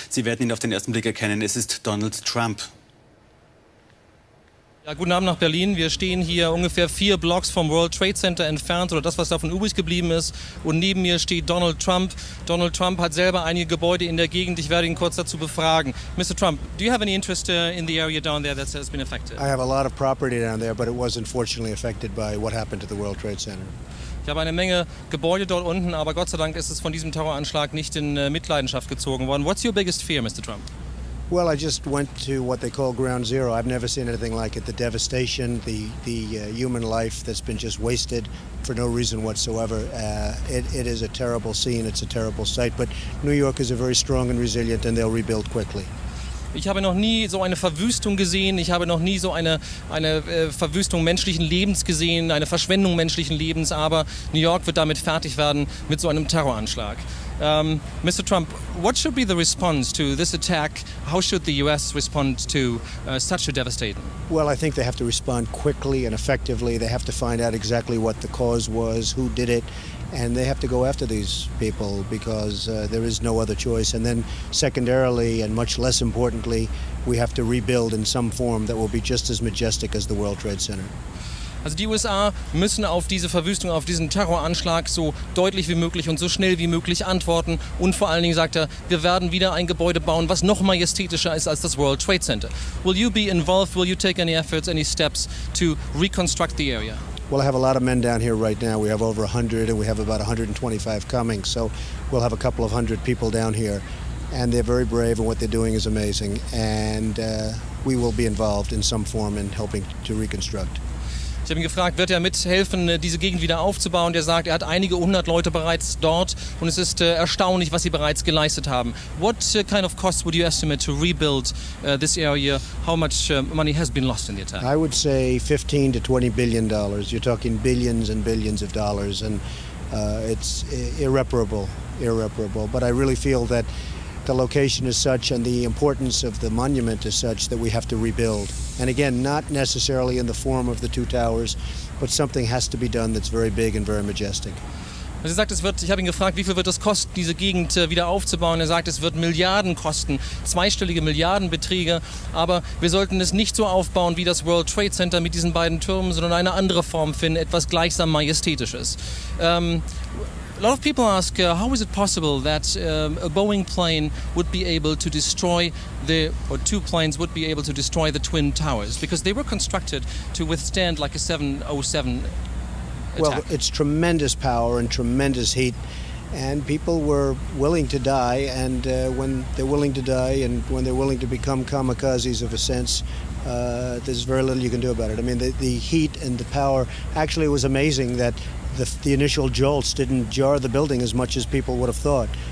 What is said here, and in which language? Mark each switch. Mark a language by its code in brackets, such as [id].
[de] Sie werden ihn auf den ersten Blick erkennen. Es ist Donald Trump. Ja, guten Abend nach Berlin. Wir stehen hier ungefähr 4 Blocks vom World Trade Center entfernt, oder das, was davon übrig geblieben ist. Und neben mir steht Donald Trump. Donald Trump hat selber einige Gebäude in der Gegend. Ich werde ihn kurz dazu befragen. [en] Mr. Trump, do you have any interest in the area down there that has been affected? I have a lot of property down there, but it was unfortunately affected by what happened to the World Trade Center. [de] Ich habe eine Menge Gebäude dort unten, aber Gott sei Dank ist es von diesem Terroranschlag nicht in Mitleidenschaft gezogen worden. [en] What's your biggest fear, Mr. Trump? Well, I just went to what they call ground zero. I've never seen anything like it. The devastation, the human life that's been just wasted for no reason whatsoever. It is a terrible scene. It's a terrible sight. But New Yorkers are very strong and resilient, and they'll rebuild quickly. [de] Ich habe noch nie so eine Verwüstung gesehen, ich habe noch nie so eine Verwüstung menschlichen Lebens gesehen, eine Verschwendung menschlichen Lebens, aber New York wird damit fertig werden mit so einem Terroranschlag. [en] Mr. Trump, what should be the response to this attack? How should the US respond to such a devastating? Well, I think they have to respond quickly and effectively. They have to find out exactly what the cause was, who did it, and they have to go after these people because there is no other choice. And then secondarily, and much less importantly, we have to rebuild in some form that will be just as majestic as the World Trade Center. [de] Also die USA müssen auf diese Verwüstung, auf diesen Terroranschlag so deutlich wie möglich und so schnell wie möglich antworten. Und vor allen Dingen sagt er, wir werden wieder ein Gebäude bauen, was noch majestätischer ist als das World Trade Center. [en] Will you be involved? Will you take any efforts, any steps to reconstruct the area? Well, I have a lot of men down here right now. We have over 100 and we have about 125 coming. So we'll have a couple of hundred people down here. And they're very brave and what they're doing is amazing. And we will be involved in some form in helping to reconstruct. Ich habe ihn gefragt, wird er mithelfen, diese Gegend wieder aufzubauen? Der sagt, er hat einige 100 Leute bereits dort und es ist erstaunlich, was sie bereits geleistet haben. What kind of cost would you estimate to rebuild this area? How much money has been lost in the attack? I would say $15 to $20 billion. You're talking billions and billions of dollars, and it's irreparable. But I really feel that the location is such and the importance of the monument is such that we have to rebuild. And again, not necessarily in the form of the two towers, but something has to be done that's very big and very majestic. [de] Er sagt, ich habe ihn gefragt, wie viel wird es kosten, diese Gegend wieder aufzubauen. Er sagt, es wird Milliarden kosten, zweistellige Milliardenbeträge. Aber wir sollten es nicht so aufbauen wie das World Trade Center mit diesen beiden Türmen, sondern eine andere Form finden, etwas gleichsam Majestätisches. [en] A lot of people ask, how is it possible that a Boeing plane would be able to destroy or two planes would be able to destroy the Twin Towers? Because they were constructed to withstand like a 707 attack. Well, it's tremendous power and tremendous heat. And people were willing to die, and when they're willing to die and when they're willing to become kamikazes of a sense, there's very little you can do about it. I mean, the heat and the power, actually it was amazing that the initial jolts didn't jar the building as much as people would have thought.